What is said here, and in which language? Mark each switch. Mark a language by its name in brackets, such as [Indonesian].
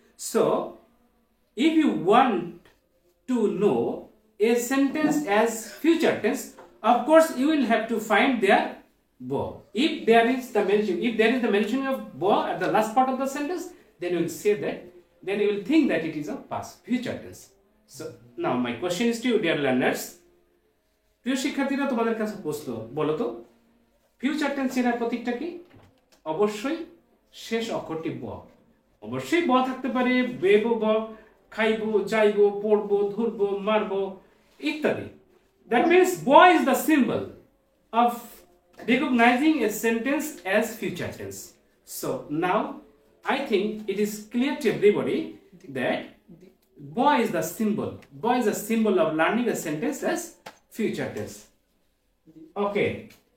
[English] So, if you want to know a sentence as future tense, of course, you will have to find their bo. If there is the mentioning of bo at the last part of the sentence, then you will say that. Then you will think that it is a past future tense. So now my question is to you, dear learners. [Bangla] প্রিয় শিক্ষার্থীরা, তোমাদের কাছে প্রশ্ন, বলো তো future tense এর প্রতীকটা কি? অবশ্যই শেষ অক্ষরটি ব। অবশ্যই ব থাকতে পারে, বেবো ব, খাইবো, যাইবো, পড়বো, ধরবো, মারবো ইত্যাদি। [English] That means bo is the symbol of recognizing a sentence as future tense. So now I think it is clear to everybody that bo is the symbol. Bo is a symbol of learning a sentence as future tense. Okay.